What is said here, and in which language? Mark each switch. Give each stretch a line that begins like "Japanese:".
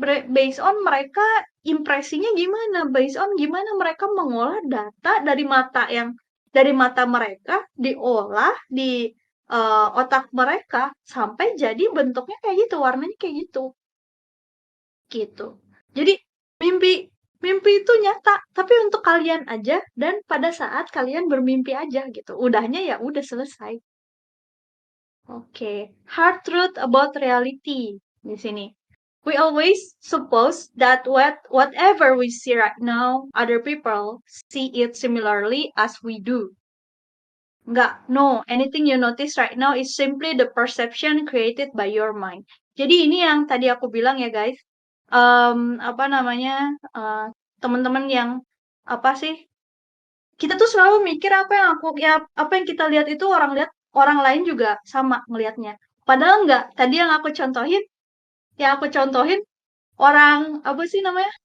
English: Based on
Indonesian: mereka impresinya gimana? Based on gimana mereka mengolah data dari mata mereka diolah di otak mereka sampai jadi bentuknya kayak gitu, warnanya kayak gitu. Gitu. Jadi Mimpi mimpi itu nyata, tapi untuk kalian aja dan pada saat kalian bermimpi aja gitu. Udahnya ya udah selesai.
English: Oke, hard truth about reality
Indonesian: di sini.
English: We always suppose that whatever we see right now, other people see it similarly as we do.
Indonesian: Enggak,
English: no. Anything you notice right now is simply the perception created by your mind.
Indonesian: Jadi ini yang tadi aku bilang ya guys. Apa namanya? Teman-teman yang apa sih? Kita tuh selalu mikir apa yang kita lihat itu orang lain juga sama ngelihatnya. Padahal enggak. Tadi yang aku contohin orang apa sih namanya?